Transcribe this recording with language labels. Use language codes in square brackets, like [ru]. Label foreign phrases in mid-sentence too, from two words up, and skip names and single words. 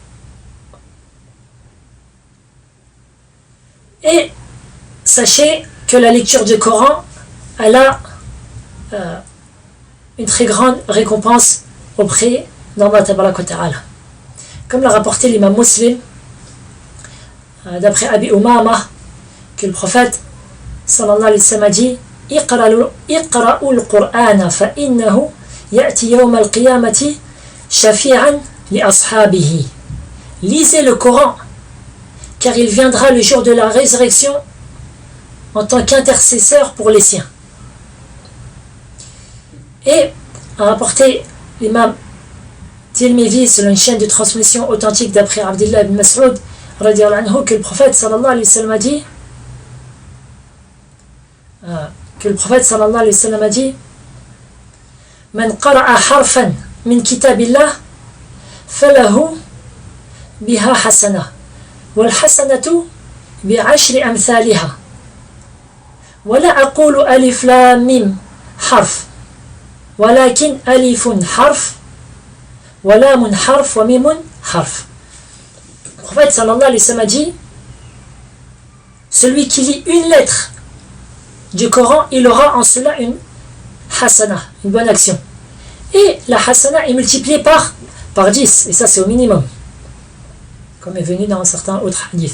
[fr] Et sachez que la lecture du Coran, elle a une très grande récompense auprès d'Allah [ar] تبارك وتعالى. [fr] Comme l'a rapporté l'imam Muslim, d'après Abi Umama, que le prophète [ar] صلى الله عليه وسلم [fr] a dit [ar] اقرءوا القرآن فإنه يأتي يوم القيامة شفيعا لأصحابه. [fr] Lisez le Coran, car il viendra le jour de la résurrection en tant qu'intercesseur pour les siens. Et a rapporté l'imam Tirmidhi selon une chaîne de transmission authentique d'après Abdullah ibn Mas'ud [ar] رضي الله عنه, [fr] que le prophète [ar] صلى الله عليه وسلم [fr] a dit [ar] من قرأ حرفا من كتاب الله فله بها حسنة والحسنة بعشر أمثالها ولا أقول الم حرف ولكن ألف حرف ولام حرف وميم حرف. [fr] Le prophète [ar] صلى الله عليه وسلم [fr] a dit celui qui lit une lettre du Coran, il aura en cela une hasana, une bonne action. Et la hasana est multipliée par 10, et ça c'est au minimum, comme est venu dans certains autres hadiths.